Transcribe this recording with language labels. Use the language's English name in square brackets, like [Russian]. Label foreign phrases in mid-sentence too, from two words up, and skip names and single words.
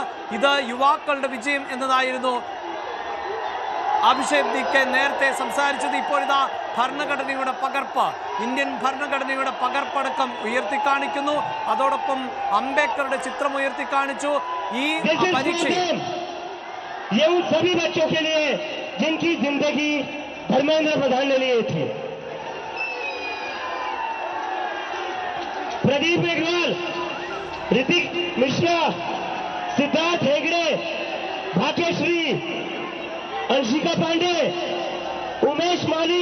[Malayalam] ഇത് യുവാക്കളുടെ വിജയം എന്നതായിരുന്നു അഭിഷേക് ദീപ്കെ നേരത്തെ സംസാരിച്ചത്. ഇപ്പോഴിതാ ഭരണഘടനയുടെ പകർപ്പ്, ഇന്ത്യൻ ഭരണഘടനയുടെ പകർപ്പടക്കം ഉയർത്തിക്കാണിക്കുന്നു. അതോടൊപ്പം അംബേദ്കറുടെ ചിത്രം ഉയർത്തിക്കാണിച്ചു. ഈ പരീക്ഷയിൽ [Hindi] ये उन सभी बच्चों के लिए जिनकी जिंदगी धर्मेंद्र प्रधान ने लिए थी। प्रदीप मेघवाल, ऋतिक मिश्रा, सिद्धार्थ हेगड़े, भाग्यश्री, अंशिका पांडे, उमेश माली,